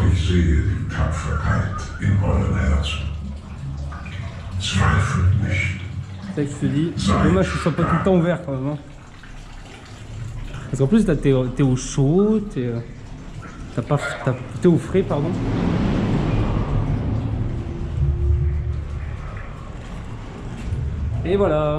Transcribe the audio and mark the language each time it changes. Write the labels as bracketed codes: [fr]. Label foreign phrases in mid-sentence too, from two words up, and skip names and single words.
[de] sehe die Tapferkeit in euren Herzen. Zweifelt nicht. [fr] C'est ça que je te dis, c'est dommage que ce soit pas tout le temps ouvert quand même. Hein. Parce qu'en plus, là, t'es au chaud, t'es au frais, pardon. Et voilà.